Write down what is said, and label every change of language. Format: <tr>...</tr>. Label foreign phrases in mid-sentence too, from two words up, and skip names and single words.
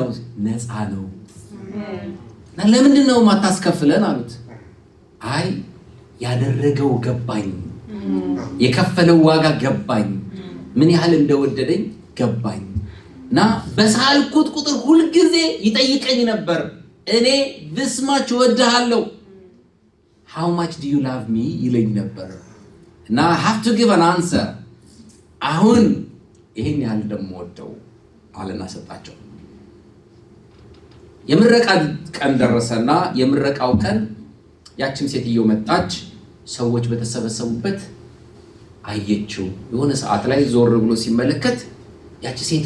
<am>ነፃ ነው። እና ለምንድን ነው ማታስከፍለን አሉት። አይ ያደረገው ገባኝ፣ የከፈለው ዋጋ ገባኝ፣ ምን ያህል እንደወደደኝ ገባኝ እና በሳልኩት ቁጥር ሁልጊዜ ይጠይቀኝ ነበር፣ እኔ</am> <en>this much</en> <am>ወድሃለሁ፣</am> <en>how much do you love me</en> <am>ይለኝ ነበር እና</am> <en>I have to give an answer።</en> <am>አሁን ይሄን ያህል ደግሞ ወደው አለና ሰጣቸው። የምረቃ ቀን ደረሰና የምረቃው ቀን ያችን ሴትዮ መጣች። ሰዎች በተሰበሰቡበት አየችው። የሆነ ሰዓት ላይ ዞር ብሎ ሲመለከት ያቺ ሴትም</am>